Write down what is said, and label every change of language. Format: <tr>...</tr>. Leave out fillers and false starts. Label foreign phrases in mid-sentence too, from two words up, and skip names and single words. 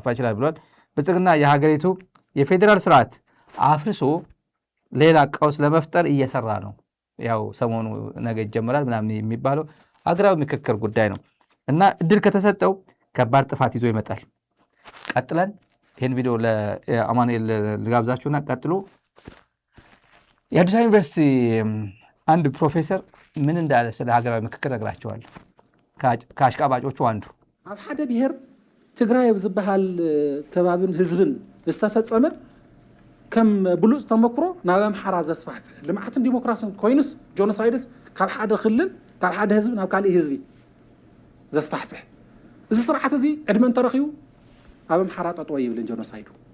<am>ይችላል ብሏል። ብልጽግና የሀገሪቱ የፌዴራል ስርዓት አፍርሶ ሌላ ቀውስ ለመፍጠር እየሰራ ነው። ያው ሰሞኑ ነገ ይጀምራል ምናምን የሚባለው ሀገራዊ ምክክር ጉዳይ ነው እና እድል ከተሰጠው ከባድ ጥፋት ይዞ ይመጣል። ቀጥለን ይህን ቪዲዮ ለአማኑኤል ልጋብዛችሁና ቀጥሎ የአዲስ አበባ ዩኒቨርሲቲ አንድ ፕሮፌሰር ምን እንዳለ ስለ ሀገራዊ ምክክር ነግራቸዋል። ከአሽቃባጮቹ አንዱ</am> <ti>ኣብ ሓደ ብሔር ትግራይ ብዝበሃል ከባብን ህዝብን ዝተፈፀመ ከም ብሉፅ ተመክሮ ናብ ኣምሓራ ዘስፋሕፍሕ ልምዓትን ዲሞክራሲን ኮይኑስ ጆኖሳይድስ ካብ ሓደ ክልል ካብ ሓደ ህዝቢ ናብ ካልእ ህዝቢ ዘስፋሕፍሕ እዚ ስርዓት እዚ ዕድመ እንተረኺቡ ኣብ ኣምሓራ ጠጠወ ይብልን ጆኖሳይዱ</ti>